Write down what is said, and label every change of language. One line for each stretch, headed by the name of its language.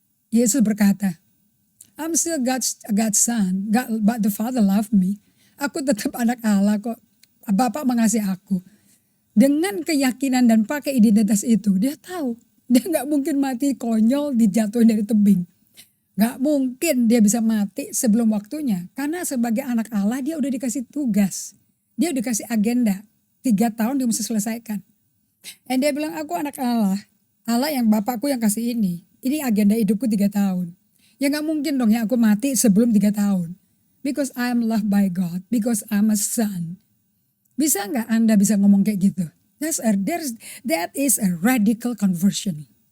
Indonesian: Yesus berkata,
English: I'm still God's son, but the Father loved me.
Indonesian: Aku tetap anak Allah kok, Bapak mengasihi aku. Dengan keyakinan dan pakai identitas itu, dia tahu. Dia gak mungkin mati konyol dijatuhin dari tebing. Gak mungkin dia bisa mati sebelum waktunya. Karena sebagai anak Allah dia udah dikasih tugas. Dia udah dikasih agenda. 3 tahun dia mesti selesaikan. Dan dia bilang aku anak Allah. Allah yang bapakku yang kasih ini. Ini agenda hidupku 3 tahun. Ya gak mungkin dong ya aku mati sebelum 3 tahun.
English: Because I am loved by God. Because I'm a son.
Indonesian: Bisa gak Anda bisa ngomong kayak gitu?
English: That is a radical conversion.